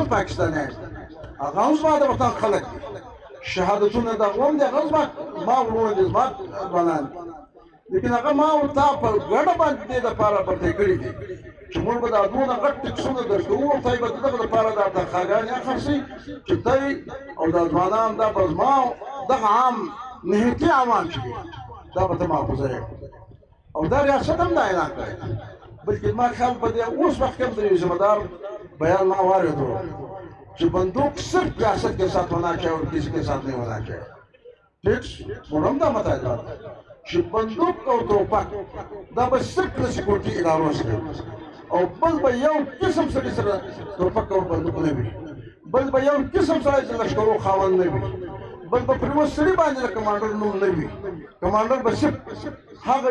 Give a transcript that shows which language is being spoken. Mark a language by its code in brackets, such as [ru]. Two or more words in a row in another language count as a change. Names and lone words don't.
[ps] پاکستانیان هغه هم زما د وطن خلک دي شهادتونه د هغه هم دي هغه زما وروڼه دي زما ځوانان دي لیکن هغه ما ورته په ګډه باندې دې دپاره پرتې کړي دي چې موږ به دا دونه غټ ټکسونه درکوو او تاسې به د دغه دپاره دا تنخواګانې اخلئ چې تی او دا ځوانان دا به زما دغه عام نهتي عوام چې دي دا به ته محفوظه یې او دا ریاست هم دا اعلان کړی بلکې زما خیال په دې اوس وخت کې هم د یو ذمهدار بیان ما واورېدو چې بندوق صرف ریاست [ur] کے ساتھ ہونا چاہیے اور کسی کے ساتھ نہیں ہونا چاہیے [ps] ठीक मोरम دا مطالبه چې بندوق او توپک دا به صرف د سکیورټي ادارو سره او بل به یو قسم سړي سره توپک او بندوق نه وي بل به یو قسم سړی د لښکرو خاوند نه وي بل به پر یوه سړي باندې د کمانډر نوم نه وي کمانډر به صرف هغه